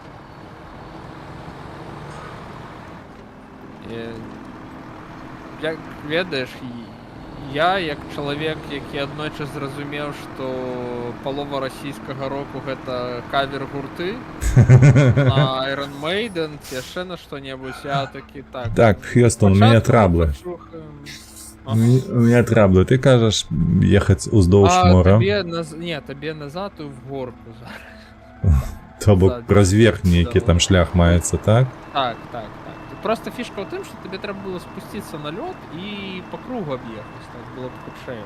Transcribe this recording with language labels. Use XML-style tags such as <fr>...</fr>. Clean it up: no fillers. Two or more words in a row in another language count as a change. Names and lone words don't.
<be>Як ведаеш, я, як чалавек, які аднойчы зразумеў, што палова расійскага року гэта кавер гурты на Iron Maiden, ці яшчэ на што-небудзь, я такі так.</be> <ru>Так, Хьюстон, у меня траблы. У меня траблы.</ru> <be>Ты кажаш ехаць уздоўж мора. Не, табе назад і в горку зараз. То бок праз верхні, які там шлях маецца, так? Так. Просто фішка ў тым, што тебе трэба было спусціцца на лёд і па кругу аб'ехаць, так было б хутчэй.</be>